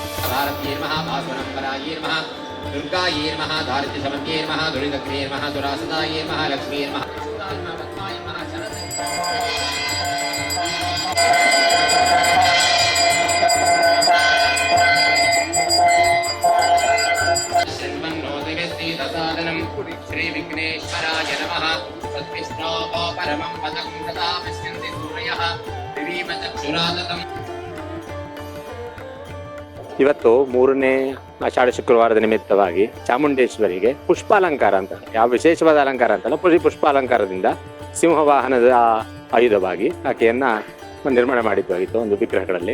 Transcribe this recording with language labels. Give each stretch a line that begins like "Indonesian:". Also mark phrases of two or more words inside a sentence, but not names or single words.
Sanskrit: भारत्ये नमः भास्वरंबराये नमः दुर्गाये नमः दारिद्र्यशमन्ये नमः दुरितग्ने नमः दुरासदाये नमः लक्ष्मी नमः पद्माय नमः श्री विघ्नेश्वराय नमः तद्विष्णो परमं पदं तदा पश्यन्ति सूर्यः दिवीमचक्षुरादतम्
Kannada: ಇವತ್ತು ಮೂರನೇ ಆಷಾಢ ಶುಕ್ರವಾರದ ನಿಮಿತ್ತವಾಗಿ ಚಾಮುಂಡೇಶ್ವರಿಗೆ ಪುಷ್ಪಾಲಂಕಾರ ಅಂತ, ಯಾವ ವಿಶೇಷವಾದ ಅಲಂಕಾರ ಅಂತಲ್ಲ, ಪುಷ್ಪಾಲಂಕಾರದಿಂದ ಸಿಂಹವಾಹನದ ಆಯುಧವಾಗಿ ಆಕೆಯನ್ನ ನಿರ್ಮಾಣ ಮಾಡಿದ್ದಾಗಿತ್ತು ಒಂದು ವಿಗ್ರಹಗಳಲ್ಲಿ.